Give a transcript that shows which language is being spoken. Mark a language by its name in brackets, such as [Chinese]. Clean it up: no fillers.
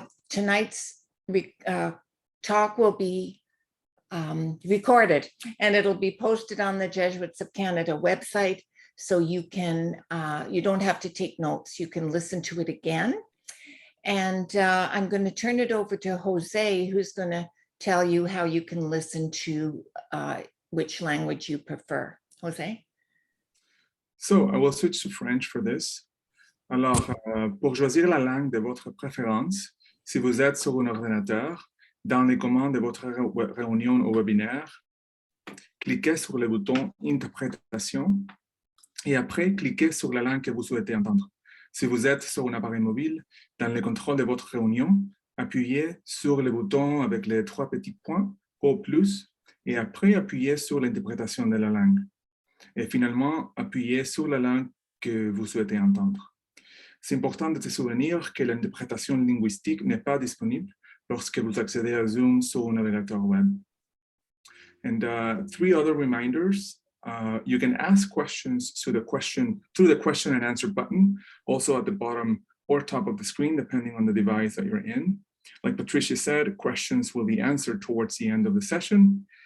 [English] Tonight's talk will be recorded, and it'll be posted on the Jesuits of Canada website, so you don't have to take notes. You can listen to it again. And I'm going to turn it over to Jose, who's going to tell you how you can listen to which language you prefer. Jose? So I will switch to French for this. [French] Alors, pour choisir la langue de votre préférence, si vous êtes sur un ordinateur, dans les commandes de votre réunion ou webinaire, cliquez sur le bouton Interprétation et après, cliquez sur la langue que vous souhaitez entendre. Si vous êtes sur un appareil mobile, dans le contrôle de votre réunion, appuyez sur le bouton avec les trois petits points au plus et après, appuyez sur l'interprétation de la langue. Et finalement, appuyez sur la langue que vous souhaitez entendre. C'est important de se souvenir que l'interprétation linguistique n'est pas disponible lorsque vous accédez à Zoom sur un navigateur web. [English] And three other reminders. You can ask questions through the question and answer button, also at the bottom or top of the screen, depending on the device that you're in. Like Patricia said, questions will be answered towards the end of the session.